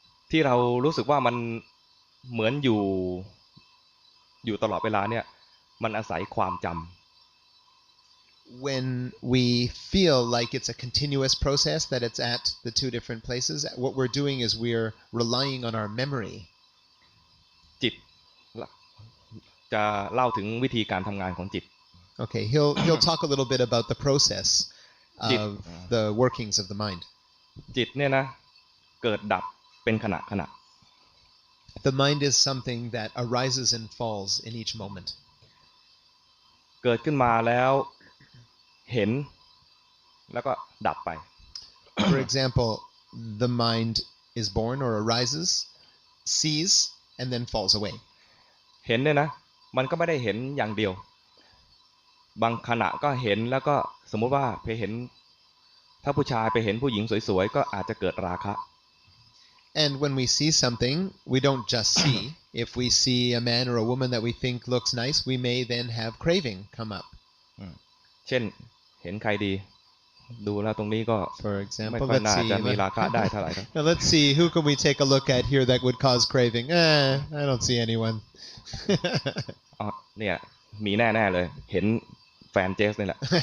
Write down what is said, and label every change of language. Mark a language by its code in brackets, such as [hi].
[th] ที่เรารู้สึกว่ามันเหมือนอยู่ตลอดเวลาเนี่ยมันอาศัยความจำ [en] When we feel like it's a continuous process, that it's at the two different places, what we're doing is we're relying on our memory. [th] จิตจะเล่าถึงวิธีการทำงานของจิต [en] Okay, he'll talk a little bit about the process of the workings of the mind. [th] จิตเนี่ยนะเกิดดับเป็นขณะ [en] The mind is something that arises and falls in each moment. [th] เกิดขึ้นมาแล้วเห็นแล้วก็ดับไป [en] For example, the mind is born or arises, sees, and then falls away. [th] เห็นเนี่ยนะมันก็ไม่ได้เห็นอย่างเดียวบางขณะก็เห็นแล้วก็สมมุติว่าไปเห็นถ้าผู้ชายไปเห็นผู้หญิงสวยๆก็อาจจะเกิดราคะ [en] And when we see something, we don't just see. If we see a man or a woman that we think looks nice, we may then have craving come up. [th] เช่นเห็นใครดีดูแล้วตรงนี้ก็ [en] For [th] ไม่ [en] example, [th] ค่อยน่าจะมีราคะได้เท่าไหร่ครับ [en] Now let's see, who can we take a look at here that would cause craving? I don't see anyone. [th] อ๋อเนี่ยมีแน่ๆเลยเห็นแฟนเจสนี่แหละ